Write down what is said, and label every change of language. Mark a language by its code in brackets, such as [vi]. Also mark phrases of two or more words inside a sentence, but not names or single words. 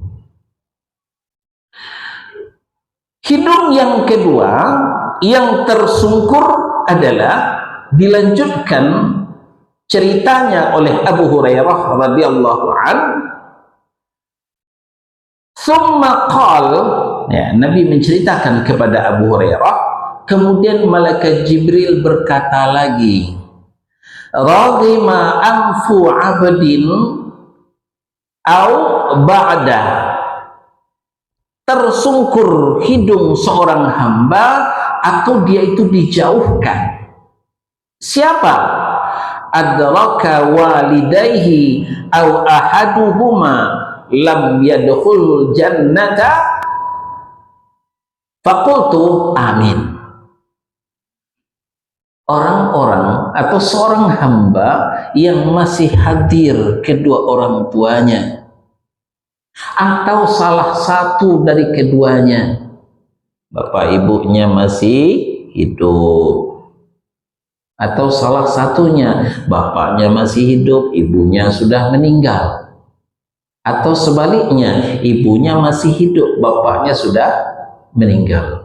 [id] Hidung yang kedua yang tersungkur adalah dilanjutkan ceritanya oleh Abu Hurairah [ar] رضي الله عن. ثم قال, [id] ya, Nabi menceritakan kepada Abu Hurairah, kemudian malaikat Jibril berkata lagi, [ar] رغم أنف عبد أو بعد, [id] tersungkur hidung seorang hamba atau dia itu dijauhkan. Siapa? [ar] أدرك والديه أو أحدهما لم يدخل الجنة فقلت آمين. [id] Orang-orang atau seorang hamba yang masih hadir kedua orang tuanya atau salah satu dari keduanya, bapak ibunya masih hidup, atau salah satunya bapaknya masih hidup, ibunya sudah meninggal, atau sebaliknya ibunya masih hidup, bapaknya sudah meninggal.